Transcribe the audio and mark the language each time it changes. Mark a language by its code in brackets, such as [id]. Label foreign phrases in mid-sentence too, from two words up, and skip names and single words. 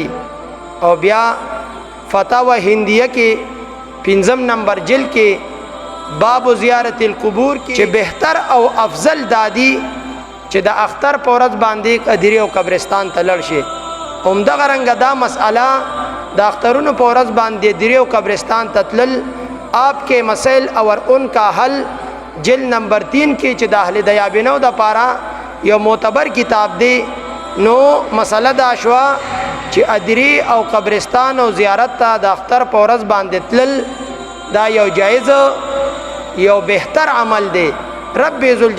[ps] او بیا فتاوا هندیه کې 5 نمبر جلد کې باب زیارت القبور کې چې بهتر او افضل دادی چې د اختر په ورځ باندې ادری او قبرستان ته لاړ شي. همدغه رنګه دا مسئله د اخترونو په ورځ باندې ادری او قبرستان ته تلل آپ کے مسائل اور ان کا حل جلد نمبر 3 کې چې د اهل دیابنو د پاره یو معتبر کتاب دی. نو مسله دا شوا چې ادری او قبرستان او زیارت ته د اختر په ورځ باندې تلل دا یو جایز یو بهتر عمل دی. رب ذل